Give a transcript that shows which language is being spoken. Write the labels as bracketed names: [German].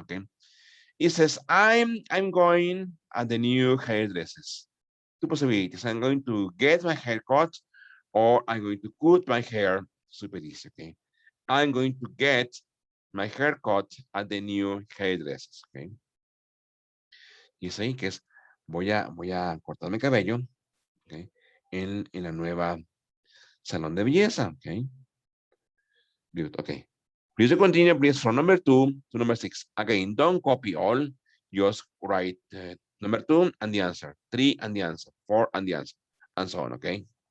[English] Okay, it says I'm going at the new hairdressers. Two possibilities. I'm going to get my hair cut, or I'm going to cut my hair. Super easy. Okay, I'm going to get my hair cut at the new hairdressers. [Spanish] Okay, dice ahí que es voy a cortarme el cabello. Okay, en la nueva salón de belleza. [English] Okay. Good. Okay. Please continue, please, from number 2 to number 6. Again, don't copy all. Just write number 2 and the answer, 3 and the answer, 4 and the answer, and so on, okay?